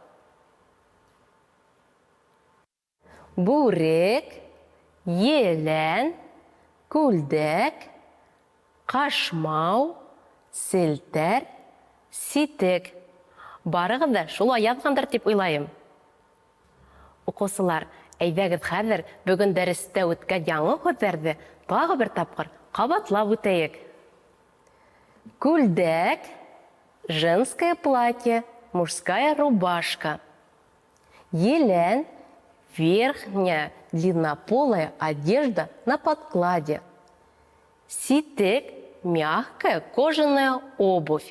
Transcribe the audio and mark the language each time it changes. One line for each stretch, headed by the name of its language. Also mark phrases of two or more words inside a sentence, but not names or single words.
Bashkir: Бүрек, елән, күлдәк, ҡашмау, селтәр, ситек. Барығыҙ да шулай яҙғандыр тип уйлайым. Уҡыусылар, әйҙәгеҙ хәҙер бөгөн дәрестә үткән яңы һүҙҙәрҙе тағы бер тапҡыр ҡабатлап үтәйек. Күлдәк,
Russian: женское платье, мужская рубашка. Елән, верхняя длиннополая одежда на подкладе. Ситек, мягкая кожаная обувь.